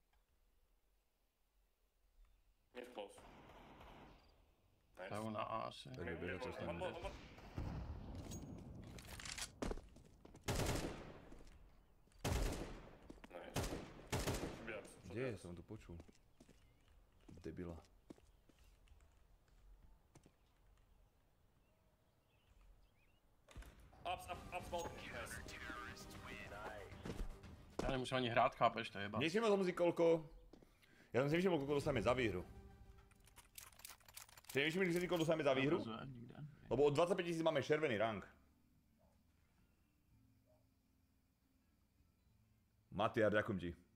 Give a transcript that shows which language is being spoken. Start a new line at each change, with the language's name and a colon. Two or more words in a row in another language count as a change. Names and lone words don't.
English: Mid close. Nice.
Slovak: To je na A asi. Tak je bežať cez ten.
English: One. Nice. Should be up.
Slovak: Kde je? Som to počul. Debila.
English: Up, smoke. Nice.
Czech: Já nemusím ani hrát, chápeš, to je jeba.
Slovak: Nevšimol som si koľko... Ja som si nevšimol, koľko dostaneme za výhru. Si nevšimli si, koľko dostaneme za výhru? Lebo od 25 000 máme červený rank. Matiar, ďakujem ti.